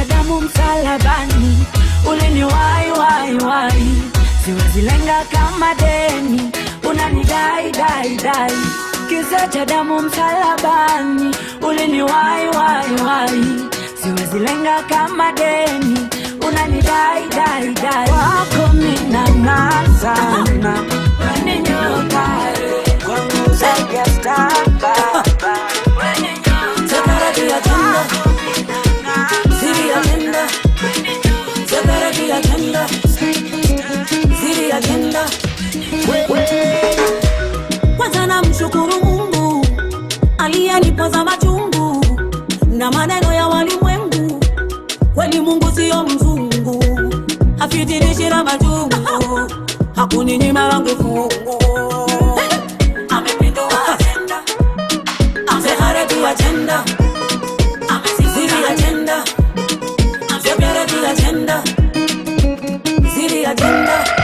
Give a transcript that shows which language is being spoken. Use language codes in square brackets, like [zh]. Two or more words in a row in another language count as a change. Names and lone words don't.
[sw] damu msalabani uliniwai wai wai siwezi lenga kama deni unanidai dai dai kisa cha damu msalabani uliniwai wai wai siwezi lenga kama deni unanidai dai dai wako minang'aa sana weni nyota kwangu zaidi ya star baba weni nyota [en] Separate agenda [sw] Ziri agenda [en] Separate agenda [sw] Ziri agenda kwanza namshukuru Mungu aliyenipoza machungu na maneno ya walimwengu kweli Mungu sio mzungu afitirishi na majungu hakuninyima wangu fungu amepindua agenda ameharibu agenda ziri agenda ameharibu agenda ziri agenda